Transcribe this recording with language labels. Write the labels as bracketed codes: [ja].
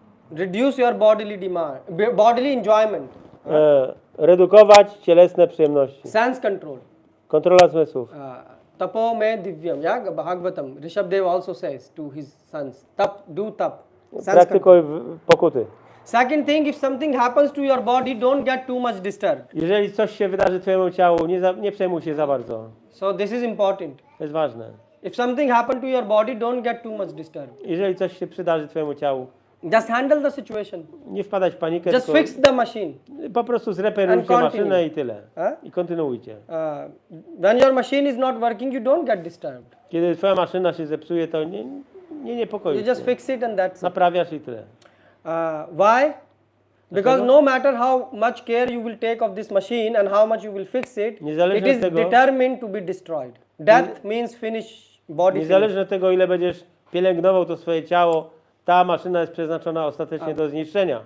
[en] reduce your bodily enjoyment. [pl] Redukować cielesne przyjemności. [en] Sense control. [pl] Kontrola zmysłów. [sa] Tapo me divyam. [en] Yeah, Bhagavatam. Rishabdev also says to his sons, do tap. Sense control. [pl] Praktykuj pokuty. [en] Second thing, if something happens to your body, don't get too much disturbed. [pl] Jeżeli coś się wydarzy twojemu ciału, nie przejmuj się za bardzo. [en] So this is important. [pl] To jest ważne. [en] If something happened to your body, don't get too much disturbed. [pl] Jeżeli coś się przydarzy twojemu ciału, [en] Just handle the situation. [pl] nie wpadać w panikę, [en] Just [pl] tylko [en] fix the machine. [pl] po prostu zreperujcie [en] And continue. [pl] maszynę i tyle. Huh? I kontynuujcie. [en] When your machine is not working, you don't get disturbed. [pl] Kiedy twoja maszyna się zepsuje, to nie [en] You [pl] niepokoi [en] just [pl] się. [en] fix it and that's it. [pl] Naprawiasz i tyle. [en] Why? Because no matter how much care you will take of this machine and how much you will fix it, [pl] Niezależnie [en] it is [pl] od tego- [en] determined to be destroyed. Death means finish, body finish. [pl] Niezależnie od tego, ile będziesz pielęgnował to swoje ciało, ta maszyna jest przeznaczona ostatecznie do zniszczenia.